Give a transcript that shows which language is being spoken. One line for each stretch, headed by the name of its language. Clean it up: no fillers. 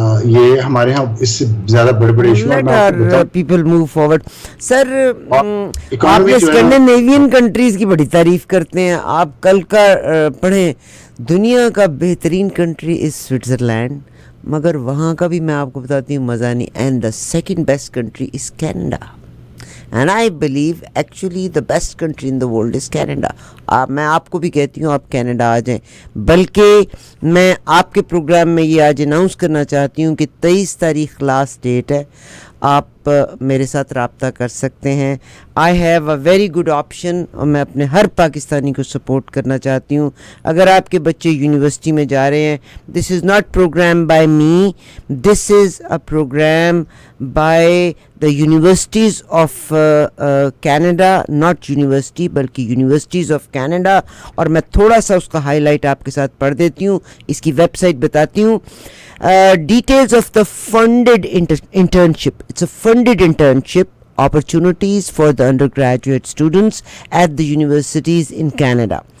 Urdu: یہ ہمارے ہاں اس سے زیادہ بڑے بڑے ایشو ہیں. میں آپ کو بتاؤں
English: People move forward.
Urdu: سر آپ اکانومی جو ہے نا, اسکینڈینیوین کنٹریز کی بڑی تعریف کرتے ہیں, آپ کل کا پڑھیں, دنیا کا بہترین کنٹری از سوئٹزرلینڈ, مگر وہاں کا بھی میں آپ کو بتاتی ہوں مزہ نہیں.
English: And the second best country is Canada, and I believe actually the best country in the world is Canada.
Urdu: میں آپ کو بھی کہتی ہوں آپ کینیڈا آ جائیں, بلکہ میں آپ کے پروگرام میں یہ آج اناؤنس کرنا چاہتی ہوں کہ 23 تاریخ لاسٹ ڈیٹ ہے, آپ میرے ساتھ رابطہ کر سکتے ہیں.
English: I have a very good option,
Urdu: اور میں اپنے ہر پاکستانی کو سپورٹ کرنا چاہتی ہوں. اگر آپ کے بچے یونیورسٹی میں جا رہے ہیں,
English: This is not programme by me, this is a programme by the universities of Canada, not university بلکہ universities of Canada.
Urdu: اور میں تھوڑا سا اس کا ہائی لائٹ آپ کے ساتھ پڑھ دیتی ہوں, اس کی ویب سائٹ بتاتی ہوں.
English: Details of the funded internship. It's a funded internship opportunities for the undergraduate students at the universities in Canada.